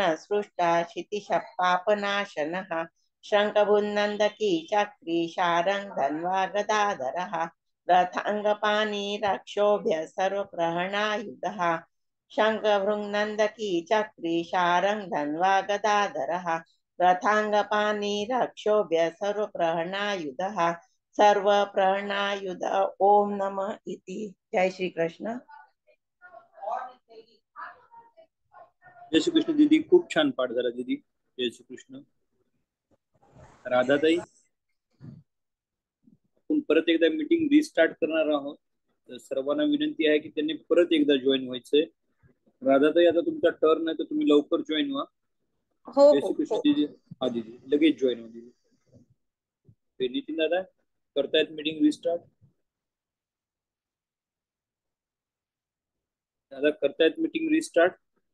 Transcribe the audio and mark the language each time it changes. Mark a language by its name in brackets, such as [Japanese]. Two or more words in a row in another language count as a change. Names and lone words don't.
[Sanskrit] सृष्टा क्षितिशः पापनाशनः शङ्खभुन्नन्दकी चक्री शारङ्ग धन्वा गदाधरः रथाङ्गपाणि रक्षोभ्य सर्वप्रहरणायुधः शङ्खभृङ्नन्दकी चक्री शारङ्ग धन्वा गदाधरः रथाङ्गपाणि रक्षोभ्य सर्वप्रहरणायुधः सर्वप्रहरणायुध ओम नमः इति। [Marathi] जय श्री कृष्ण। जय श्री कृष्ण दीदी, खूप छान पाठ झाला दीदी. जय श्री कृष्ण. राधाताई, आपण परत एकदा [English] meeting restart [Marathi] करणार आहोत, तर सर्वांना विनंती आहे की त्यांनी परत एकदा जॉईन व्हायचंय. राधाताई, आता तुमचा टर्न आहे, तर तुम्ही लवकर जॉईन व्हा. हो जय श्री कृष्ण दीदी. हा दीदी, लगेच जॉईन व्हा दीदी. नितीन दादा, करतायत [English] meeting restart? [Marathi] दादा, करतायत [English] meeting restart?